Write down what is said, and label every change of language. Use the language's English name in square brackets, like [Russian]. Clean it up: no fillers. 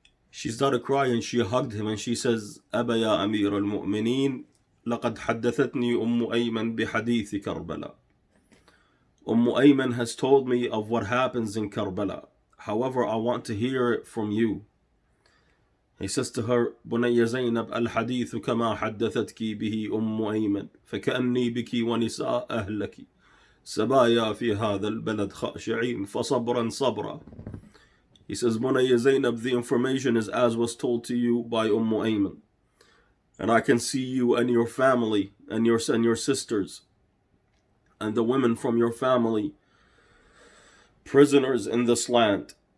[English] She started crying, she hugged him and she says, Aba ya Amir al-Mu'mineen, [Arabic] لقد حدثتني أيمن بحديث كربلاء. [English] Ayman has told me of what happens in Karbala. However, I want to hear it from you. He says to her, [Arabic] بني زينب الحديث كما حدثتك به أيمن فكأني بك ونساء أهلك سبايا في هذا البلد خاشعين فصبرا صبرا. [English] He says, Bunayya Zainab, the information is as was told to you by Ayman. And I can see you and your family and your sisters and the women from your family prisoners in this land.